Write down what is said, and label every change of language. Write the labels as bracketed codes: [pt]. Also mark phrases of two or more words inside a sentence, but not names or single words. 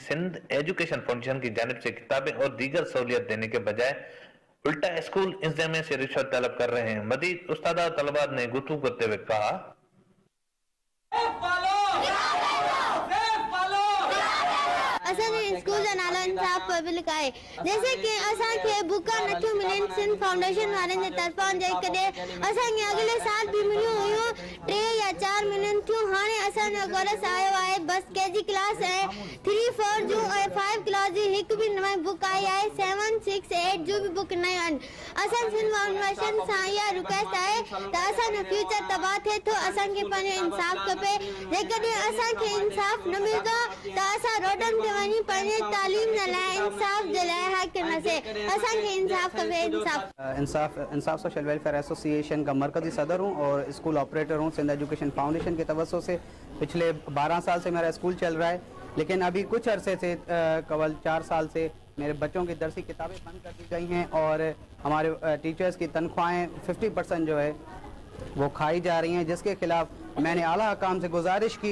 [ur] سندھ ایجوکیشن فاؤنڈیشن کی جانب سے کتابیں اور دیگر سہولیت دینے کے بجائے الٹا اسکول انتظامیہ سے رشوت طلب کر رہے ہیں. مزید استاد اور طلبہ نے گفتگو کرتے ہوئے کہا, [sd] स्कूल जो नालो इंसाफ पब्लिक आहे, [ur] جیسے کہ [sd] असांखे बुका नथियूं मिलनि सिंध फाउंडेशन वारनि जे तरफ़ां, जेकॾहिं असांखे अॻिले साल बि मिलियूं हुयूं 3 या 4 महीननि थियूं। हाणे असांजो गोरस आयो आहे, बस KG क्लास आहे, 3, 4 जूं ऐं 5 क्लास जी हिकु बि नई बुक आई आहे, 7, 6, 8 जूं बि बुक नयूं आहिनि। असां सिंध फाउंडेशन सां इहा रिक्वेस्ट आहे त असांजो फ्यूचर तबाह थिए थो, असांखे पंहिंजो इंसाफ़ खपे। जेकॾहिं असांखे इंसाफ़ न मिलंदो त असां रोडनि ते वञी पंहिंजे तालीम जे लाइ इंसाफ़ जे लाइ हक़ कंदासीं। असांखे इंसाफ़ खपे, [ur] انصاف سوشل ویلفیئر ایسوسی ایشن کا مرکزی صدر ہوں اور [en] school operator [ur] हूँ। سندھ ایجوکیشن فاؤنڈیشن کے توجہ سے پچھلے 12 سال سے میرا اسکول چل رہا ہے، لیکن ابھی کچھ عرصے سے کول 4 سال سے میرے بچوں کی درسی کتابیں بند کر دی گئی ہیں اور ہمارے ٹیچرز کی تنخواہیں 50% جو ہے وہ کھائی جا رہی ہیں، جس کے خلاف میں نے اعلیٰ حکام سے گزارش کی.